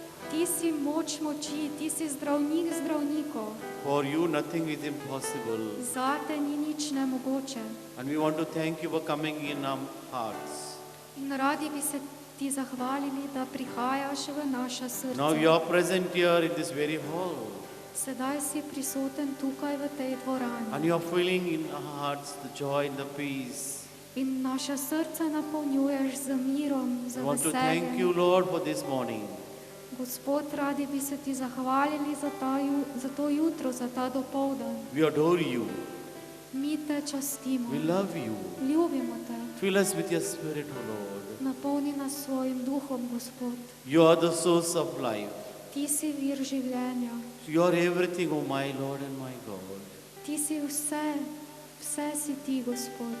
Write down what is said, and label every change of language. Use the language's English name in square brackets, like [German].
[Slovenian] Ti si moč moči, ti si zdravnik zdravnikov. [English] For you, nothing is impossible. [Slovenian] Zate ni nič nemogoče. [English] And we want to thank you for coming in our hearts. [Slovenian] In radi bi se ti zahvalili, da prihajaš v naša [English] Now you [Slovenian] srca. [English] are present here in this very hall. [Slovenian] Sedaj si prisoten tukaj v tej [English] And [Slovenian] dvorani. [English] you are feeling in our hearts the joy and the peace. [Slovenian] In naša srca napolnjuješ z mirom, z [English] We want to thank you, [Slovenian] veseljem. [English] Lord, for this morning. [Slovenian] Gospod, radi bi se ti zahvalili za to jutro, za ta dopoldan. [English] We adore you. [Slovenian] Mi te častimo, [English] We love you. [Slovenian] ljubimo te. [English] Fill us with your spirit, O Lord. [Slovenian] Napolni nas svojim duhom, Gospod. [English] You are the source of life. [Slovenian] Ti si vir življenja. [English] You are everything, O my Lord and my God. [Slovenian] Ti si vse, vse si ti, Gospod.